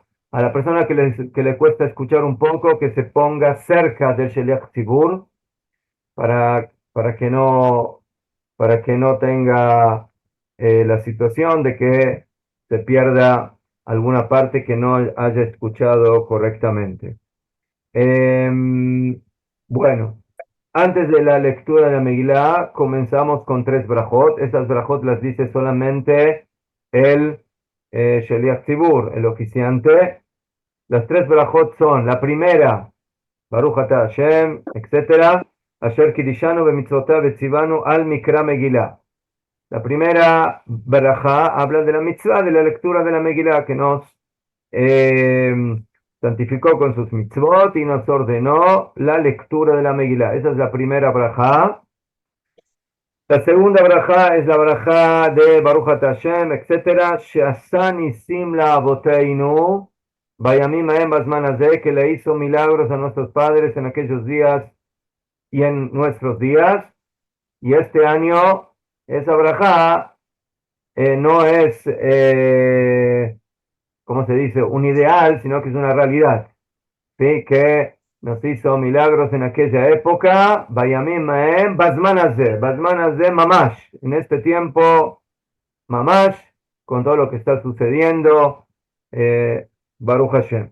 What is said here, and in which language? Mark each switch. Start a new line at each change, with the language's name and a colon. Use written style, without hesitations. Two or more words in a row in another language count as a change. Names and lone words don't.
Spanish: A la persona que le cuesta escuchar un poco, que se ponga cerca del
Hebrew: שליח ציבור
Spanish: para para que no tenga la situación de que se pierda alguna parte que no haya escuchado correctamente. Bueno. Antes de la lectura de la Megilá, comenzamos con 3 brajot. Esas brajot las dice solamente el
Hebrew: שליח ציבור,
Spanish: el oficiante. Las 3 brajot son, la primera,
Hebrew: ברוך אתה השם, etc. אשר קדשנו במצוותיו וצונו על מקרא מגילה.
Spanish: La primera barajá habla de la mitzvah, de la lectura de la Megilá, que nos santificó con sus mitzvot y nos ordenó la lectura de la Megilá. Esa es la primera barajá. La segunda barajá es la barajá de
Hebrew: ברוך אתה השם,
Spanish: etc.
Hebrew: שעשה נסים לאבותינו, בימים ההם בזמן הזה,
Spanish: que le hizo milagros a nuestros padres en aquellos días y en nuestros días. Y este año, esa barajá no es, ¿cómo se dice?, un ideal, sino que es una realidad. ¿Sí? Que nos hizo milagros en aquella época,
Hebrew: בימים ההם, בזמן הזה, ממש,
Spanish: en este tiempo, Mamash, con todo lo que está sucediendo,
Hebrew: ברוך השם.